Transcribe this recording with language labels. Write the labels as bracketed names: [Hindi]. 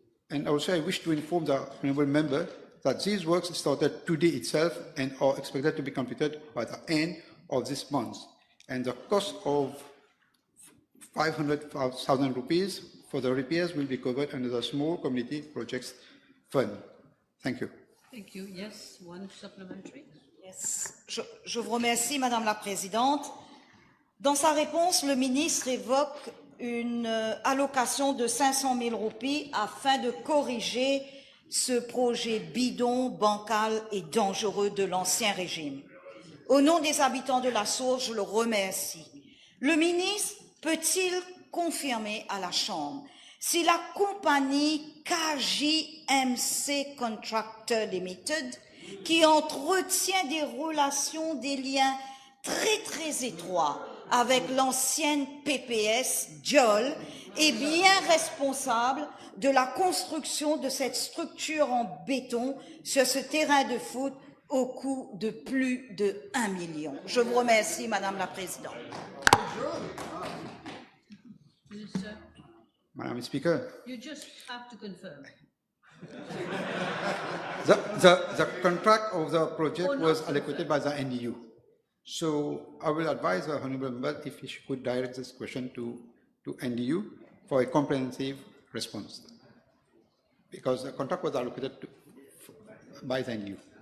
[English] And also I wish to inform the honourable member that these works started today itself and are expected to be completed by the end of this month. And the cost of 500,000 rupees for the repairs will be covered under the Small Community Projects Fund. Thank you. Thank you. Yes, one supplementary. Yes. [French] Je vous remercie, Madame la Présidente. Dans sa réponse, le ministre évoque une allocation de 500 000 roupies afin de corriger ce projet bidon, bancal et dangereux de l'Ancien Régime. Au nom des habitants de la Source, je le remercie. Le ministre peut-il confirmer à la Chambre si la compagnie KJMC Contractor Limited, qui entretient des relations, des liens très étroits avec l'ancienne PPS, Diol, est bien responsable de la construction de cette structure en béton sur ce terrain de foot au coût de plus de 1 million. Je vous remercie, Madame la Présidente. [English] Minister, Madam Speaker, you just have to confirm. the contract of the project was allocated by the NDU. So I will advise the honourable member if he could direct this question to NDU for a comprehensive response, because the contract was allocated by the NDU.